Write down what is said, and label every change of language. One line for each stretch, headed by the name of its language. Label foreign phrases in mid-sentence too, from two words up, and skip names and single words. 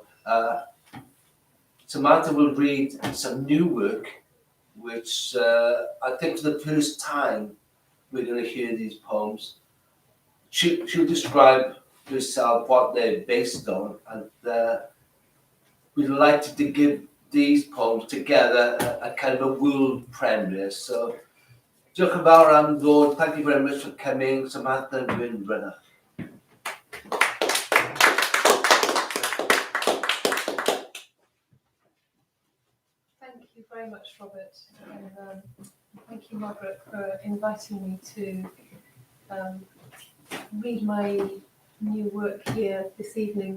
English: Samantha will read some new work, which I think for the first time we're going to hear these poems. She'll describe herself, what they're based on, and we'd like to give these poems together a kind of a world premiere. So,
Welsh: diolch yn fawr am ddod.
English: Thank you very much for coming, Samantha Wynne Riddoch. Thank you very much, Robert, and thank you, Margaret, for inviting me to read my new work here this evening.